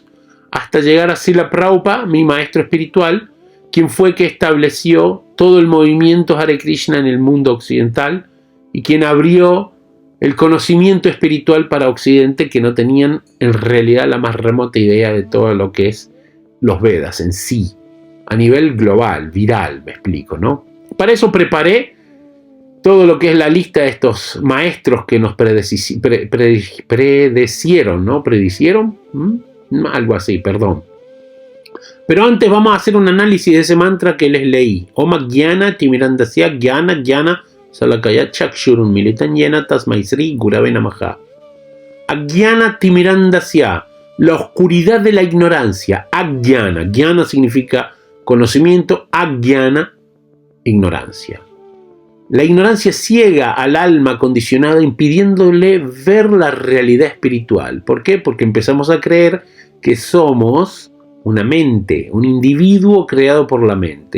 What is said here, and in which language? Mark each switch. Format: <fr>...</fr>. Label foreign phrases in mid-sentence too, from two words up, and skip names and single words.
<es>hasta llegar a Srila Prabhupada, mi maestro espiritual, quien fue que estableció todo el movimiento Hare Krishna en el mundo occidental y quien abrió el conocimiento espiritual para Occidente, que no tenían en realidad la más remota idea de todo lo que es los Vedas en sí, a nivel global, viral, me explico, ¿no? Para eso preparé todo lo que es la lista de estos maestros que nos predecieron, ¿no? ¿Predicieron? Algo así, perdón. Pero antes vamos a hacer un análisis de ese mantra que les leí.</es> <sa>ॐ ज्ञान तिमिरान्धस्य ज्ञान ज्ञान शलाकया चक्षुरुन् मीलितं येन तस्मै श्री गुरवे नमः. अज्ञान तिमिरान्धस्य,</sa> <es>la oscuridad de la ignorancia. Agyana, Gyana significa conocimiento, Agyana, ignorancia. La ignorancia ciega al alma condicionada, impidiéndole ver la realidad espiritual. ¿Por qué? Porque empezamos a creer que somos una mente, un individuo creado por la mente.</es>